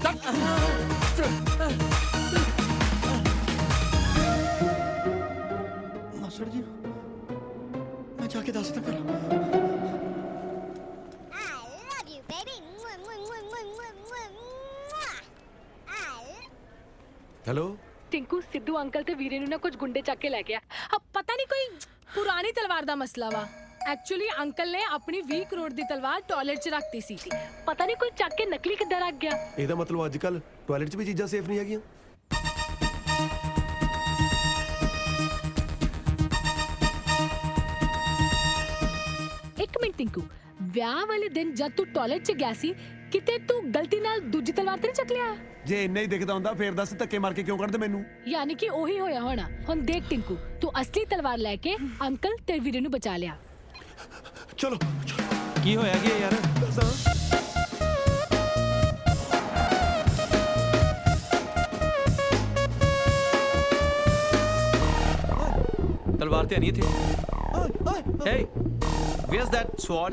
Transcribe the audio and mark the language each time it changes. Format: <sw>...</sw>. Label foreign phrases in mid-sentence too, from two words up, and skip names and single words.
<pa>ਮਾਸੜ ਜੀ ਮੈਂ ਜਾ ਕੇ ਦੱਸਦਾ ਫਿਰ। हेलो ਟਿੰਕੂ ਸਿੱਧੂ ਅੰਕਲ ਤੇ ਵੀਰੇ ਨੂੰ ਨਾ ਕੁਛ ਗੁੰਡੇ ਚੱਕ ਕੇ ਲੈ ਗਿਆ। ਅਬ ਪਤਾ ਨਹੀਂ ਕੋਈ ਪੁਰਾਣੀ ਤਲਵਾਰ ਦਾ ਮਸਲਾ ਵਾ। ਐਕਚੁਅਲੀ ਅੰਕਲ ਨੇ ਅਪਣੀ 20 ਕਰੋੜ ਦੀ ਤਲਵਾਰ ਟਾਇਲਟ 'ਚ ਰੱਖਦੀ ਸੀ ਪਤਾ ਨਹੀਂ ਕੋਈ ਚੱਕ ਕੇ ਨਕਲੀ ਕਿੱਧਰ ਰੱਖ ਗਿਆ। ਇਹਦਾ ਮਤਲਬ ਅੱਜ ਕੱਲ ਟਾਇਲਟ 'ਚ ਵੀ ਚੀਜ਼ਾਂ ਸੇਫ ਨਹੀਂ ਹੈਗੀਆਂ। ਇੱਕ ਮਿੰਟ ਟਿੰਕੂ ਵਿਆਹ ਵਾਲੇ ਦਿਨ ਜਦ ਤੂੰ ਟਾਇਲਟ 'ਚ ਗਿਆ ਸੀ ਕਿਤੇ ਤੂੰ ਗਲਤੀ ਨਾਲ ਦੂਜੀ ਤਲਵਾਰ ਤੇ ਨਹੀਂ ਚੱਕ ਲਿਆ। ਜੇ ਇੰਨਾ ਹੀ ਦਿਖਦਾ ਹੁੰਦਾ ਫੇਰ ਦੱਸ ਧੱਕੇ ਮਾਰ ਕੇ ਕਿਉਂ ਕੱਢਦੇ ਮੈਨੂੰ। ਯਾਨੀ ਕਿ ਉਹੀ ਹੋਇਆ ਹੋਣਾ। ਹੁਣ ਦੇਖ ਟਿੰਕੂ ਤੂੰ ਅਸਲੀ ਤਲਵਾਰ ਲੈ ਕੇ ਅੰਕਲ ਤੇ ਵੀਰੇ ਨੂੰ ਬਚਾ ਲਿਆ। ਚਲੋ ਕੀ ਹੋਇਆ ਕੀ ਯਾਰ ਤਲਵਾਰ ਤੇ ਨਹੀਂ ਇੱਥੇ।</pa> <en>Hey, where's that sword?</en>